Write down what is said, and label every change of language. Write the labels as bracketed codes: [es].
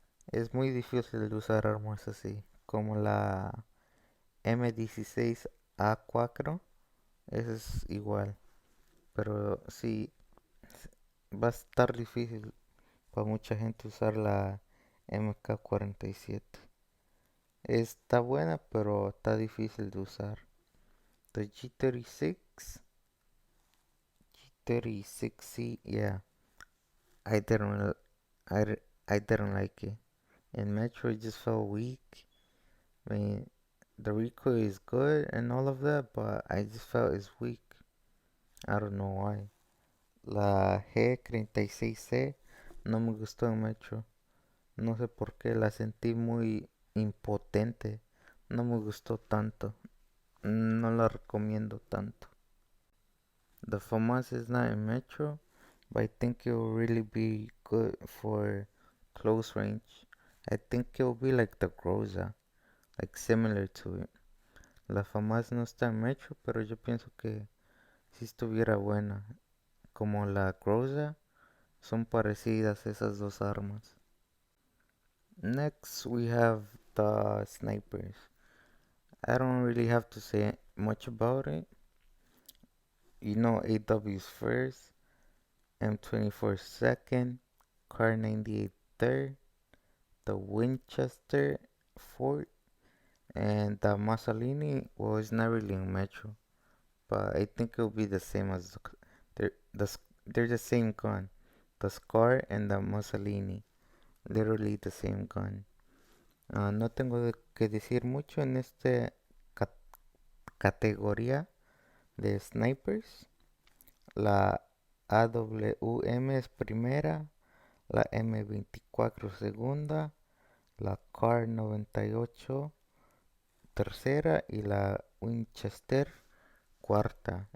[es] Es muy difícil de usar armas así, como la M16A4, esa es igual, pero sí, va a estar difícil para mucha gente usar la MK47. Está buena, pero está difícil de usar. [en] The G36, G36C, yeah, I didn't, I didn't like it. In Metro, it just felt weak. I mean, the recoil is good and all of that, but I just felt it's weak. I don't know why. [es] La G36C no me gustó en Metro. No sé por qué, la sentí muy impotente. No me gustó tanto. No la recomiendo tanto. [en] The FAMAS is not in Metro, but I think it will really be good for close range. I think it will be like the Groza, like similar to it. [es] La FAMAS no está en Metro, pero yo pienso que si estuviera buena. Como la Groza, son parecidas esas dos armas. [en] Next, we have the snipers. I don't really have to say much about it. You know AW's first, M24 second, Car 98 third, the Winchester fourth, and the Mussolini. Well, it's not really in Metro, but I think it'll be the same as they're they're the same gun, the Scar and the Mussolini, literally the same gun. [es] No tengo que decir mucho en esta categoría de snipers. La AWM es primera, la M24 segunda, la CAR 98 tercera y la Winchester cuarta.